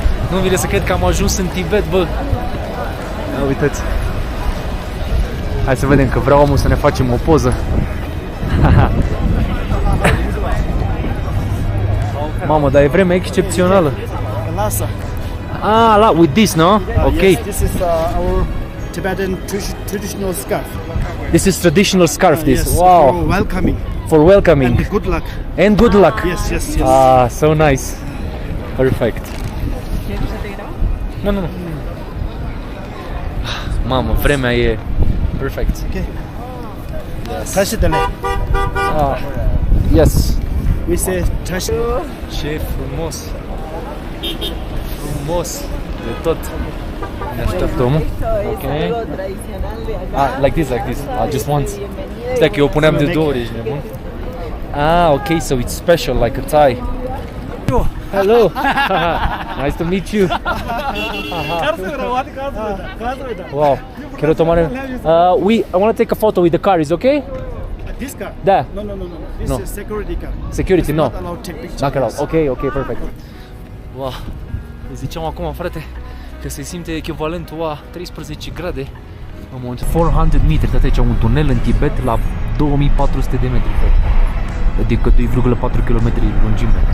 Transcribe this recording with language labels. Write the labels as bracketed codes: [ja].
[ro] Nu-mi vine să cred că am ajuns în Tibet, bă. Ia uitați. Hai să vedem, că vreau omul să ne facem o poză. Mamă, dar e vreme excepțională. Lhasa. [en] Ah, la, with this, no? Okay. Yes, this is our Tibetan traditional scarf. This is traditional scarf, this. Yes, Wow. for welcoming. For welcoming. And good luck. And good luck. Yes, yes, yes. Ah, so nice. Perfect. Nu, nu, nu. [ro] Mamă, vremea e perfect. [en] Okay. Tashidale. Ah, yes. We say Tashidale. [ro] Ce frumos. Frumos de tot. Ne așteaptă omul. Ok. Ah, like this. Just once. Stai că eu o puneam de 2 ori, ești nebun. [en] Ah, ok, so it's special, like a tie. Hello. Nice to meet you. [es] Wow. Quiero tomar. [en] I want to take a photo with the car. Is okay? This car? Da. No. This No. is security car. Security, no. Not allowed to take pictures. Not allowed. Ok, perfect. Wow. [ro] Îi ziceam acum, frate, că se simte echivalentul a 13 grade. În moment 400 metri, de aici un tunel în Tibet la 2400 de metri, frate. Adică 2,4 km lungime.